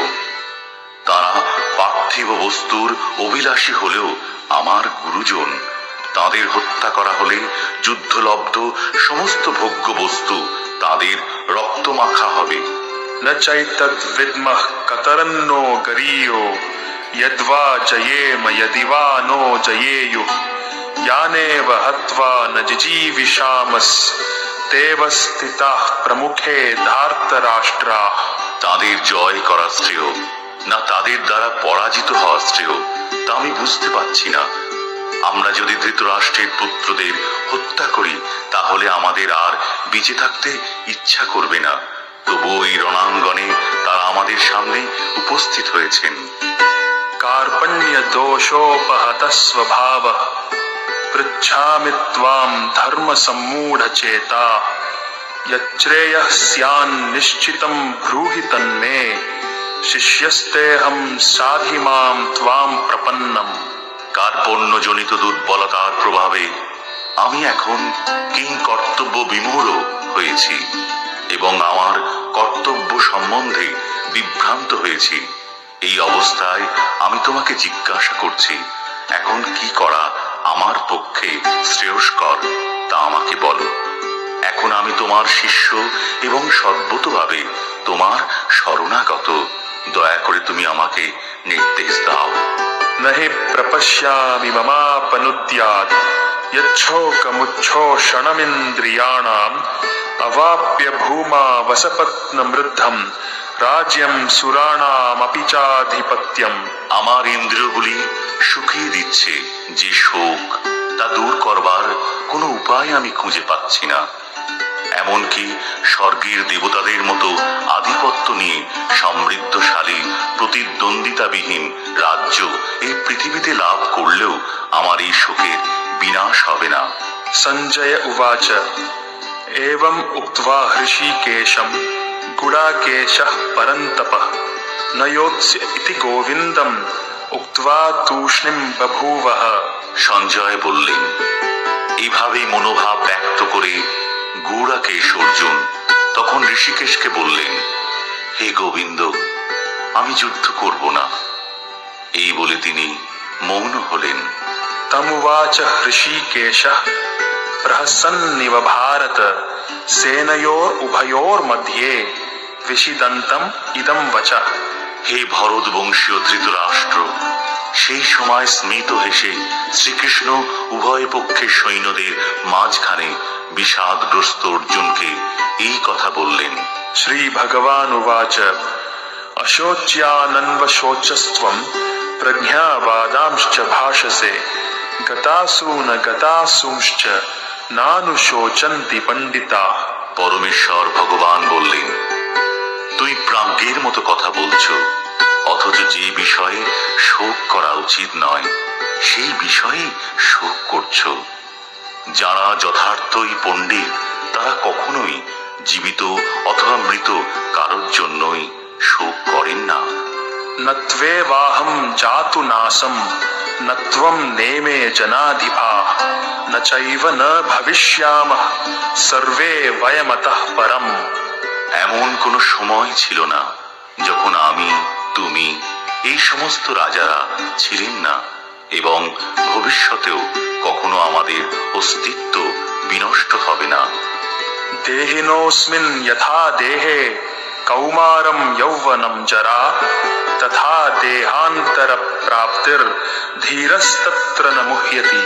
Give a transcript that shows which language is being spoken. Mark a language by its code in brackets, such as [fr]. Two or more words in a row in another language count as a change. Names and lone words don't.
[bn] তারা পার্থিব বস্তুর অভিলাষী হলেও আমার গুরুজন। তাদের হত্যা করা হলে যুদ্ধলব্ধ সমস্ত ভোগ্য বস্তু তাদের রক্তমাখা হবে। [sa] ন চৈতদ্বিদ্মঃ কতরন্নো গরীয়ো यद्वा जयेम यदि वा नो जयेयुः यानेव हत्वा न जिजीविषामस्तेव स्थिताः प्रमुखे धार्तराष्ट्राः। [bn] তাদের জয় করা শ্রেয় না তাদের দ্বারা পরাজিত হওয়া শ্রেয়, তা আমি বুঝতে পারছি না। আমরা যদি ধৃতরাষ্ট্রের পুত্রদের হত্যা করি তাহলে আমাদের আর বেঁচে থাকতে ইচ্ছা করবে না। তবু এই রণাঙ্গনে তারা আমাদের সামনে উপস্থিত হয়েছেন। [sa] कार्पण्य दोषोपहत स्वभाव पृच्छामि त्वां धर्म सम्मूढ़ चेता यच्छ्रेयः स्यान्निश्चितं ब्रूहि तन्मे शिष्यस्तेऽहं साधि मां त्वां प्रपन्नम्। [bn] কার্পণ্যজনিত দুর্বলতার প্রভাবে আমি এখন কিং কর্তব্য বিমূঢ় হয়েছি এবং আমার কর্তব্য সম্বন্ধে বিভ্রান্ত হয়েছি। এই অবস্থায় আমি তোমাকে জিজ্ঞাসা করছি, এখন কি করা আমার পক্ষে শ্রেয়স্কর তা আমাকে বলো। এখন আমি তোমার শিষ্য এবং সর্বতোভাবে তোমার শরণাগত। দয়া করে তুমি আমাকে নির্দেশ দাও। [sa] नहि प्रपश्यामि ममापनुद्यात् यच्छोकमुच्छोषणमिन्द्रियाणाम् अवाप्य भूमा वसपत्नमृद्धं राज्यं सुराणामपि चाधिपत्यम्। [bn] আমার ইন্দ্রিয়গুলি শুকিয়ে দিচ্ছে যে শোক, তা দূর করবার কোনো উপায় আমি খুঁজে পাচ্ছি না। এমনকি স্বর্গের দেবতাদের মতো আধিপত্য নিয়ে সমৃদ্ধশালী প্রতিদ্বন্দ্বিতাবিহীন রাজ্য এই পৃথিবীতে লাভ করলেও আমার এই শোকের বিনাশ হবে না। [sa] সঞ্জয় উবাচ एवं उक्त्वा हृषीकेशं गुडाकेशः परन्तपः न योत्स्य इति गोविन्दम् उक्त्वा तूष्णीं बभूवः। [bn] সঞ্জয় বললেন, এভাবেই মনোভাব ব্যক্ত করে গুড়াকেশ অর্জুন তখন ঋষিকেশকে বললেন, হে গোবিন্দ, আমি যুদ্ধ করব না। এই বলে তিনি মৌন হলেন। [sa] तमुवाच हृषीकेशः प्रहसन्निव भारत सेनयोरुभयोर्मध्ये विषिदन्तम् इदं वचः। [bn] হে ভরত বংশীয় ধৃতরাষ্ট্র, সেই সময় স্মিত হেসে শ্রীকৃষ্ণ উভয় পক্ষের সৈন্যদের মাঝখানে বিষাদগ্রস্ত অর্জুনকে এই কথা বললেন। [sa] श्रीभगवानुवाच अशोच्यानन्वशोचस्त्वं प्रज्ञावादांश्च भाषसे गतासु न गतासूंश्च नानुशोचन्ति पण्डिताः। [bn] পরমেশ্বর ভগবান বললেন, তুই প্রাজ্ঞের মতো কথা বলছো, অথচ যে বিষয়ে শোক করা উচিত নয় সেই বিষয়ে শোক করছো। যারা যথার্থই পণ্ডিত তারা কখনোই জীবিত অথবা মৃত কারোর জন্যই শোক করেন না। [sa] न त्वेवाहं जातु नासं न त्वं नेमे जनाधिपाः न चैव न भविष्यामः सर्वे वयमतः परम्। [bn] এমন কোনো সময় ছিল না যখন আমি, তুমি, এই সমস্ত রাজারা ছিলেন না, এবং ভবিষ্যতেও কখনো আমাদের অস্তিত্ব বিনষ্ট হবে না। [sa] देहिनोऽस्मिन् यथा देहे कौमारं यौवनं जरा तथा देहान्तरप्राप्तिर्धीरस्तत्र न मुह्यति।